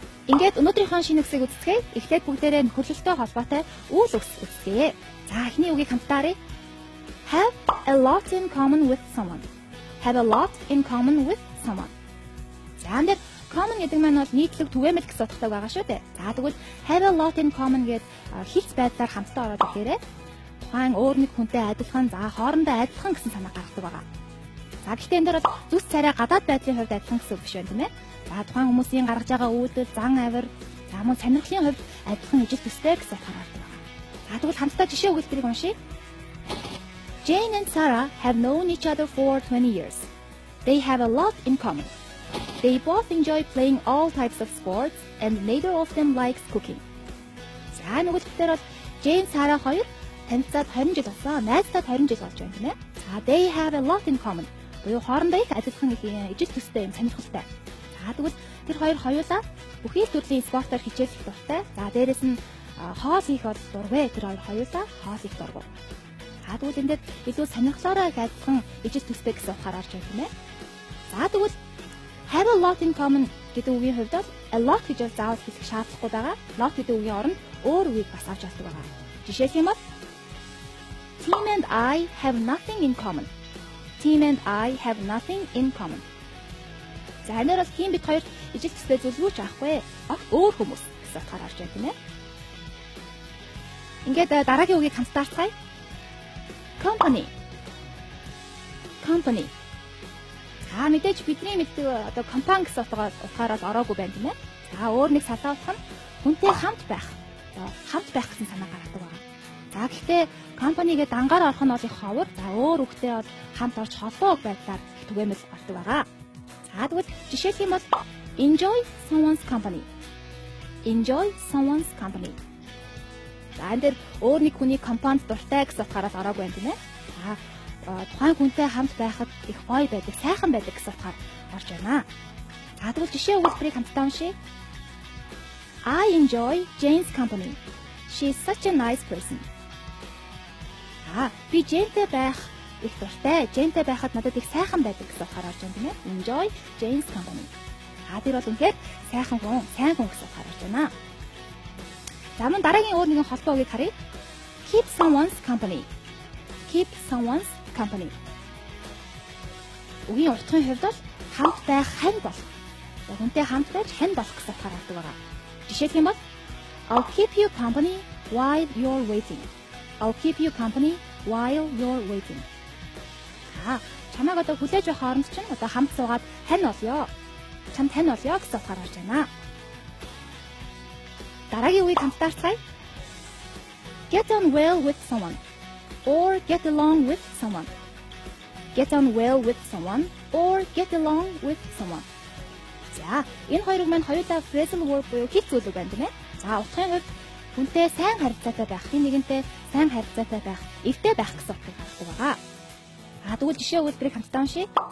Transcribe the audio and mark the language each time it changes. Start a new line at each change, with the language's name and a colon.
Mongolian: Ингээд өнөөдрийнхөө шинэ үгсийг үздэхээ эхлээд бүгдээрээ нөхөрлөлттэй холбоотой үйл үгс үздэхээ. За эхний үгийг хамтдаа харъя.
English: Have a lot in common with someone. Have a lot in common with someone.
Mongolian: За энэ common гэдэг маань бол нийтлэг түгээмэл гэсэн утгатай байгаа шүү дээ. За тэгвэл
English: have a lot in common
Mongolian: гэдэг хилц байдлаар хамтдаа ороод ирэхээр тухайн өөр нэг хүнтэй адилхан, за хоорондоо адилхан гэсэн санаа гаргадаг байгаа. За гэхдээ энэ дээр бол зүс царай гадаад байдлын хувьд адилхан гэсэн үг биш байна тийм ээ. За тухайн хүмүүсийн гаргаж байгаа үйлдэл, зан авир, за мөн сонирхлын хувьд адилхан ижил төстэй гэсэн утгаар гаргадаг байгаа. За тэгвэл хамтдаа жишээ өгүүлбэрийг уншийе.
English: Jane and Sarah have known each other for 20 years. They have a lot in common. They both enjoy playing all types of sports and neither of them likes cooking.
Mongolian: За нөгөөдөлтөөр бол Jane, Sarah хоёр танилцаад 20 жил болсон. Найзтайд 20 жил болж байна тийм ээ. За
English: they have a lot in common.
Mongolian: Буюу хоорондоо их адилхан их ижил төстэй юм сонирхолтой. За тэгвэл тэр хоёр хоёулаа бүхий л төрлийн спортоор хичээлэх дуртай. За дээрэс нь хоол хийх бол дургүй. Тэр хоёр хоёулаа хоол хийх дургүй. За тэгвэл энэ илүү сонирхлоороо их адилхан ижил төстэй гэсэн утгаар орж байна тийм ээ. За тэгвэл
English: have a lot in common
Mongolian: гэдэг үгийн хувьд бол
English: a lot
Mongolian: гэж бол заавал хэлэх шаардлагагүй байгаа. Lot гэдэг үгийн оронд өөр үгийг бас авч чаддаг байгаа. Жишээлх юм бол
English: Tim and I have nothing in common. Tim and I have nothing in common.
Mongolian: За энэ бол тийм бид хоёр ижил төстэй зүйлгүйч авахгүй. Өөр хүмүүс гэсэн утгаар орж байна тийм ээ. Ингээд дараагийн үгийг хамтдаа харцгаая.
English: Company. Company.
Mongolian: За мэдээж бидний мэддэг одоо компани гэсэн утгаараас ороогүй байна тийм ээ. За өөр нэг салаа утга нь хүнтэй хамт байх. Одоо хамт байх гэсэн санаа гаргадаг байна. За гэхдээ компани гэдэг дангаар орох нь бол их ховор. За өөр үгтэй бол хамт орж холбоо байдлаар түгээмэл гардаг байгаа. За тэгвэл жишээлх юм бол
English: enjoy someone's company. Enjoy someone's company.
Mongolian: За энэ дэр өөр нэг хүний компанид дуртай гэсэн утгаараас ороогүй юм тийм ээ. За тухайн хүнтэй хамт байхад их гоё байдаг, сайхан байдаг гэсэн утгаар орж байна. За тэгвэл жишээ өгүүлбэрийг хамтдаа уншийе.
English: I enjoy Jane's company. She is such a nice person.
Mongolian: Би Jane-тэй байх их дуртай. Jane-тэй байхад надад их сайхан байдаг гэсэн утгаар орж байна тийм ээ.
English: Enjoy Jane's company.
Mongolian: Тэр бол үнэхээр сайхан хүн, сайн хүн гэсэн утгаар орж байна. За мөн дараагийн өөр нэгэн холбоо үгийг харъя.
English: Keep someone's company. Keep someone's company.
Mongolian: Үгийн уртхын хувьд бол хамт байх, хань болох. Хүнтэй хамт байж хань болох гэсэн утгаар ордог байгаа. Жишээлх юм бол
English: I'll keep you company while you're waiting. I'll keep you company while you're waiting.
Mongolian: Чамайг одоо хүлээж байх хооронд чинь одоо хамт суугаад хань болёо. Чамд хань болёо гэсэн утгаар орж байна. Дараагийн үгийг хамтдаа харцгаая.
English: Get on well with someone or get along with someone. Get on well with someone or get along with someone.
Mongolian: За, энэ хоёрыг маань хоёулаа phrasal verb буюу хэл зүйлүүд байна тийм ээ. За, утгын хувьд хүнтэй сайн харилцаатай байх, хин нэгэнтэй сайн харилцаатай байх, эвтэй байх гэсэн утгыг гаргадаг байгаа. Тэгвэл жишээ өгүүлбэрийг хамтдаа уншийе.